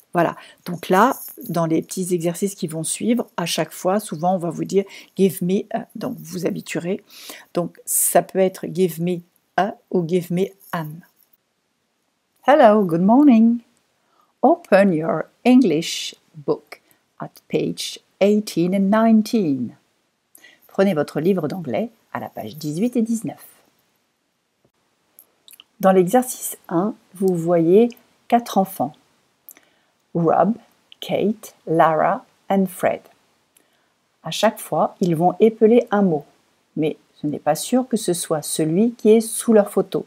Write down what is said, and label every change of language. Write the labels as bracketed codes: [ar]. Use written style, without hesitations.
[fr] Voilà, donc là, dans les petits exercices qui vont suivre, à chaque fois, souvent, on va vous dire « [en] give me a [fr] », donc vous vous habituerez. Donc, ça peut être « [en] give me a [fr] » ou « [en] give me an ». Hello, good morning. Open your English book at page 18 and 19. [fr] Prenez votre livre d'anglais à la page 18 et 19. Dans l'exercice 1, vous voyez 4 enfants. Rob, Kate, Lara and Fred. À chaque fois, ils vont épeler un mot, mais ce n'est pas sûr que ce soit celui qui est sous leur photo.